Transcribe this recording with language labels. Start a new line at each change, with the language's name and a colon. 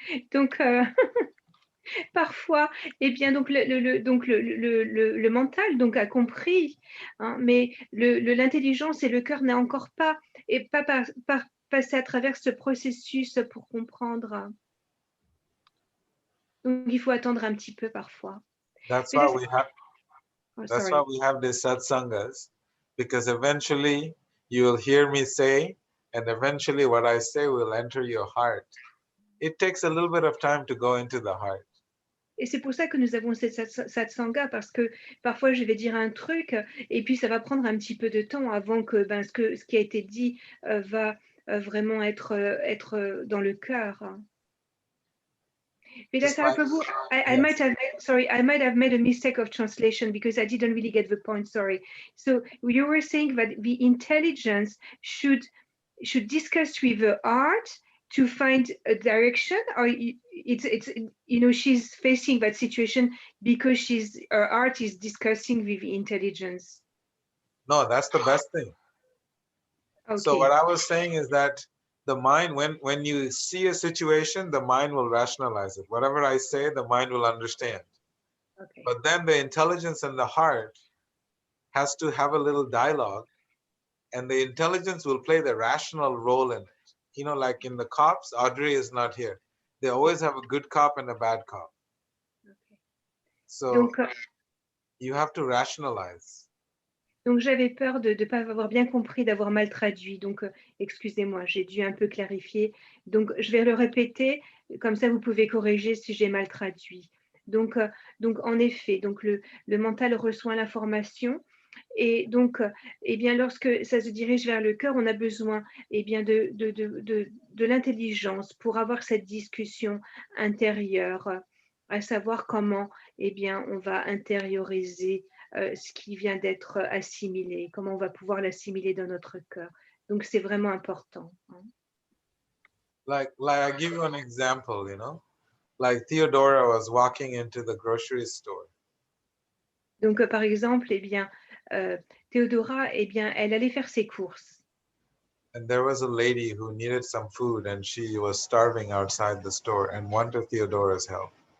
French: Donc, parfois, eh bien, donc le mental donc a compris, hein, mais l'intelligence et le cœur n'a encore pas passé à travers ce processus pour comprendre. Donc, il faut attendre un petit peu parfois.
English: That's
French: Mais
English: why
French: là,
English: we have. Oh, That's sorry. why we have these satsangas, because eventually you will hear me say, and eventually what I say will enter your heart. It takes a little bit of time to go into the heart.
French: Et c'est pour ça que nous avons cette satsanga, parce que parfois je vais dire un truc et puis ça va prendre un petit peu de temps avant que ce qui a été dit va vraiment être dans le cœur.
English: I might have made a mistake of translation because I didn't really get the point. Sorry. So you were saying that the intelligence should discuss with the heart to find a direction, or it's she's facing that situation because her heart is discussing with the intelligence. No, that's the best thing. Okay. So what I was saying is that the mind, when you see a situation, the mind will rationalize it. Whatever I say, the mind will understand. Okay. But then the intelligence and the heart has to have a little dialogue, and the intelligence will play the rational role in it. Like in the cops, Audrey is not here. They always have a good cop and a bad cop. Okay. So
French: Donc,
English: you have to rationalize.
French: Donc, j'avais peur de ne pas avoir bien compris, d'avoir mal traduit. Donc, excusez-moi, j'ai dû un peu clarifier. Donc, je vais le répéter, comme ça, vous pouvez corriger si j'ai mal traduit. Donc en effet, donc le mental reçoit l'information. Et donc, eh bien, lorsque ça se dirige vers le cœur, on a besoin de l'intelligence pour avoir cette discussion intérieure, à savoir comment on va intérioriser ce qui vient d'être assimilé, comment on va pouvoir l'assimiler dans notre cœur. Donc, c'est vraiment important. Hein.
English: Like I give you an example, like Theodora was walking into the grocery store.
French: Donc, par exemple, Théodora, elle allait faire ses courses.
English: And there was a lady who needed some food and she was starving outside the store and wanted Theodora's help.